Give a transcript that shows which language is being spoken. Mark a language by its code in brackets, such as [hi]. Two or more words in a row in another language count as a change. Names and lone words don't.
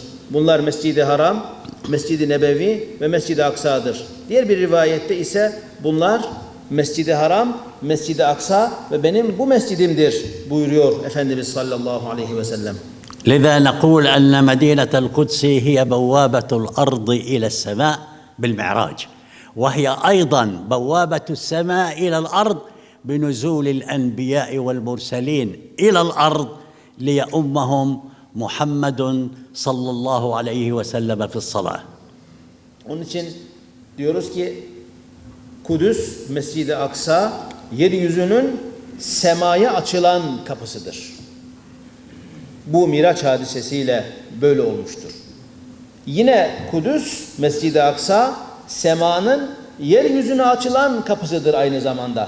[tr] Bunlar Mescid-i Haram, Mescid-i Nebevi ve Mescid-i Aksa'dır. Diğer bir rivayette ise bunlar Mescid-i Haram, Mescid-i Aksa ve benim bu mescidimdir buyuruyor Efendimiz [ar] صلى الله عليه وسلم. لذا نقول أن مدينة القدس هي بوابة الأرض إلى السماء بالمعراج، وهي أيضا بوابة السماء إلى الأرض بنزول الأنبياء والمرسلين إلى الأرض ليؤمهم محمد صلى الله عليه وسلم في الصلاة. [tr] Onun için diyoruz ki Kudüs, Mescid-i Aksa yeryüzünün semaya açılan kapısıdır. Bu Miraç hadisesiyle böyle olmuştur. Yine Kudüs, Mescid-i Aksa semanın yeryüzüne açılan kapısıdır aynı zamanda.